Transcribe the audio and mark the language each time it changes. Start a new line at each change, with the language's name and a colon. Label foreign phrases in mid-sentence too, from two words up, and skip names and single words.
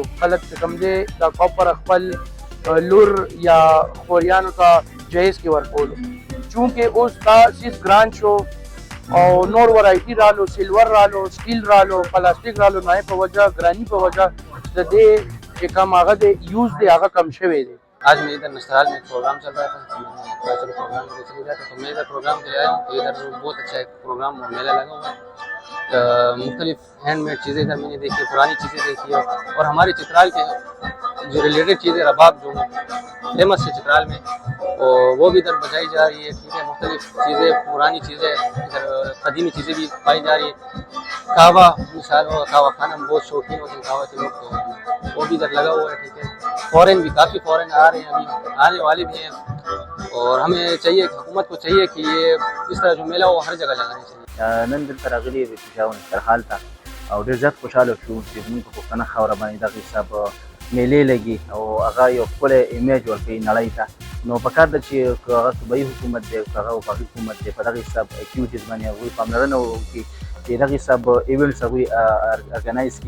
Pashto: خلک چې کوم دی دا کاپر خپل لور یا خوریانو ته جهیز کې ورکولو. چونکې اوس دا سیس ګران شو او نور ورایټي رالو، سیلور رالو، سټیل رالو، پلاستیک رالو، نو په وجه ګرانی په وجه د دې چې کم هغه د یوز دی هغه کم شوی دی.
Urdu: آج میں ادھر نسترال میں ایک پروگرام چل رہا تھا,
English: cultural program
Urdu: چل رہا تھا، تو میں ادھر پروگرام کے لیے آیا ہوں. تو ادھر بہت اچھا ایک پروگرام اور میلہ لگا ہوا ہے. مختلف ہینڈمیڈ چیزیں ادھر میں نے دیکھی، پرانی چیزیں دیکھی ہے اور ہمارے چترال کے جو ریلیٹڈ چیزیں رباب جو فیمس ہے چترال میں، اور وہ بھی ادھر بجائی جا رہی ہے. ٹھیک ہے، مختلف چیزیں، پرانی چیزیں، ادھر قدیمی چیزیں بھی پائی جا رہی ہے. قہوہ مثال ہو، قہوہ خانہ میں بہت شوقین ہوتے ہیں قہوہ کے لوگ، تو وہ بھی ادھر لگا ہوا ہے. ٹھیک ہے، فارن بھی کافی فارن آ رہے ہیں، ابھی آنے والے بھی ہیں. اور ہمیں چاہیے، حکومت کو چاہیے کہ یہ اس طرح جو میلہ ہو ہر جگہ لگانا چاہیے.
Pashto: نن دلته راغلي د پېښور نسترحال ته او ډېر زیات خوشحاله شو چې زموږ په پښتنه خاوره باندې دغه حساب میلې لګي او هغه یو ښکلی ایمیج ورکوي نړۍ ته. نو پکار ده چې هغه صوبایي حکومت دی که هغه وفاقي حکومت دی په دغه حساب اکټیویټیز باندې هغوی پاملرنه وکړي چې دغه حساب ایونټس هغوی ارګنایز کړي.